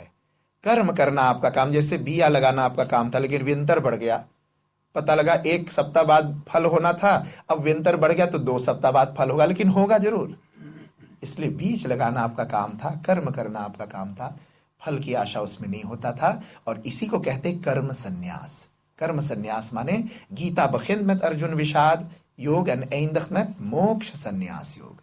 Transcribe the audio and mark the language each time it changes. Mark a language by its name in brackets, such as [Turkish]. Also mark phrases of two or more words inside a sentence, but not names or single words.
[Hindi] कर्म करना आपका काम, जैसे बिया लगाना आपका काम था, लेकिन विंतर बढ़ गया, पता लगा 1 सप्ताह बाद फल होना था, अब विंतर बढ़ गया तो 2 सप्ताह बाद फल होगा, लेकिन होगा जरूर। इसलिए बीज लगाना आपका काम था, कर्म करना आपका काम था, फल की आशा उसमें नहीं होता था। और इसी को कहते कर्म संन्यास। कर्म संन्यास माने गीता [Dutch] begint met [Hindi] अर्जुन विषाद योग [Dutch] en eindigt met [Hindi] मोक्ष संन्यास योग.